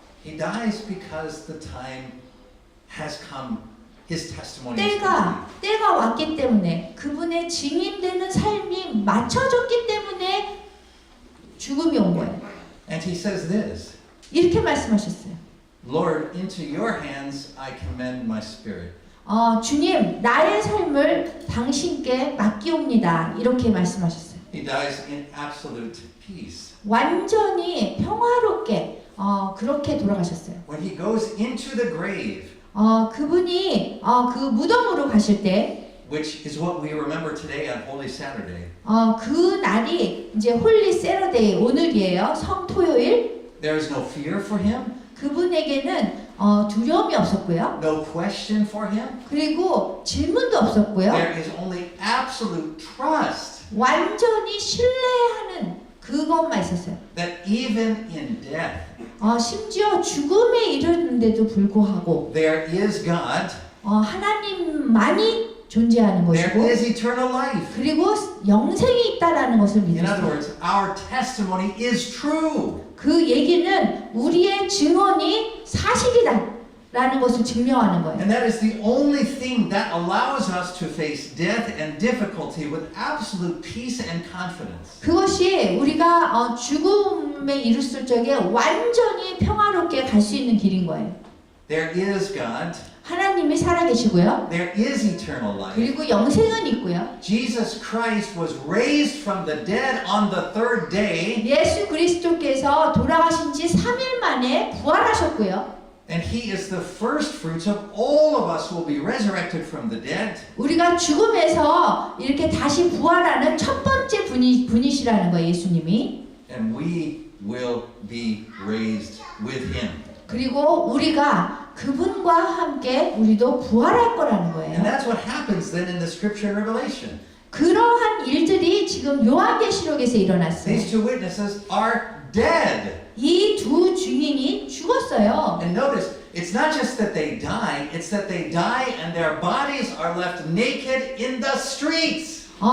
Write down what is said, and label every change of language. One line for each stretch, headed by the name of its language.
English: He dies because the time has come. His testimony is complete.
Korean: 때가 왔기 때문에 그분의 증인되는 삶이 맞춰졌기 때문에 죽음이 온 거예요.
English: And he says this,
Korean: 이렇게 말씀하셨어요.
English: Lord, into your hands I commend my spirit.
Korean: 주님, 나의 삶을 당신께 맡기옵니다. 이렇게 말씀하셨어요.
English: He dies in absolute peace.
Korean: 완전히 평화롭게 그렇게 돌아가셨어요.
English: When he goes into the grave,
Korean: 그분이 그 무덤으로 가실 때
English: which is what we remember today on Holy Saturday.
Korean: 그 날이 이제 홀리 세러데이 오늘이에요. 성토요일.
English: There is no fear for him,
Korean: 그분에게는 두려움이 없었고요.
English: no question for him.
Korean: 그리고 질문도 없었고요.
English: There is only absolute trust
Korean: 완전히 신뢰하는 그것만 있었어요.
English: that even in death,
Korean: 심지어 죽음에 이르는데도 불구하고
English: there is God,
Korean: 하나님만이 존재하는
English: there
Korean: 것이고
English: is eternal life.
Korean: 그리고 영생이 있다라는 것을
English: In other
Korean: 믿으세요.
English: words, our testimony is true.
Korean: 그 얘기는 우리의 증언이 사실이다라는 것을 증명하는 거예요.
English: And that is the only thing that allows us to face death and difficulty with absolute peace and confidence.
Korean: 그것이 우리가 죽음에 이르렀을 적에 완전히 평화롭게 갈 수 있는 길인 거예요.
English: There is God.
Korean: 하나님이 살아계시고요.
English: There is eternal life.
Korean: 그리고 영생은 있고요.
English: Jesus Christ was raised from the dead on the third day.
Korean: 예수 그리스도께서 돌아가신 지 3일 만에 부활하셨고요.
English: And He is the first fruits of all of us who will be resurrected from the dead.
Korean: 우리가 죽음에서 이렇게 다시 부활하는 첫 번째 분이시라는 거예요, 예수님이.
English: And we will be raised with him.
Korean: 그리고 우리가 그분과 함께 우리도 부활할 거라는
English: And that's what happens then in the scripture in Revelation.
Korean: 그러한 일들이 지금 요한계시록에서 일어났어요.
English: These two witnesses are dead.
Korean: 이 두 증인이 죽었어요.
English: And notice, it's not just that they die, it's that they die and their bodies are left naked in the streets.